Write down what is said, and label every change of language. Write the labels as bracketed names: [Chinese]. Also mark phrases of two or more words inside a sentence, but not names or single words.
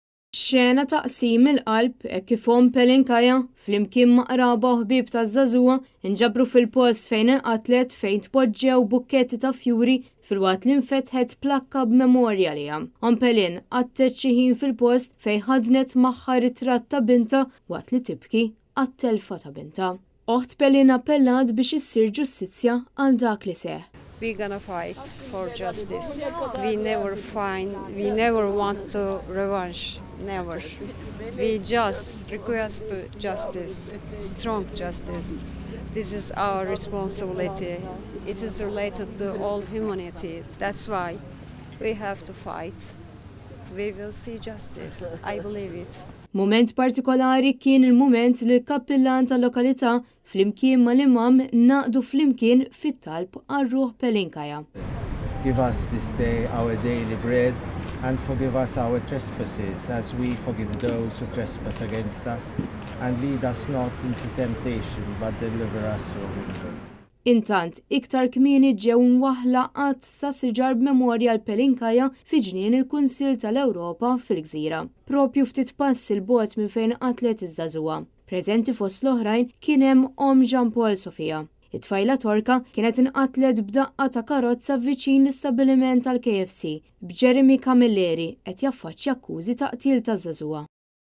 [Maltese] Xena taqsim il-qalb kif Pelinkaja flimkien ma' qraba u ħbieb taż-żagħżugħa inġabru fil-post fejn inqatlet fejn tpoġġew bukketti ta' fjuri filwaqt li nfetħet plakka b'memorja liha. Pelin qattet xi ħin fil-post fejn ħadnet magħha ritratt ta' bintha waqt li tibki għat-telfa ta' bintha. Oħt Pelin appellat biex issir ġustizzja għal dak li seħ. [English] We're gonna fight for justice. We never want to revenge, never. We just request justice, strong justice. This is our responsibility. It is related to all humanity. That's why we have to fight. We will see justice. I believe it. [Maltese] Moment partikolari kien il-moment li l-kappillan tal-lokalità flimkien mal-imam naqdu flimkien fit-talb għar-ruħ Pelinkaja. [English] Give us this day our daily bread and forgive us our trespasses as we forgive those who trespass against us, and lead us not into temptation but deliver us from evil. [Maltese] Intant, iktar kmieni ġew mwaħla qatt ta' siġar b'memorja l-Pelinkaja fi ġnien il-Kunsill tal-Ewropa fil-Gżira. Propju ftit pass il-bogħod minn fejn qatlet iż-żagħżugħa. Preżenti fost l-oħrajn kien hemm Jean Paul Sofia. It-tfajla Torka kienet inqatlet b'daqqa ta' karozza viċin l-istabbiliment tal-KFC b'Jeremy Camilleri qed jaffaċċja akkużi ta' qtil taż-żagħżugħa.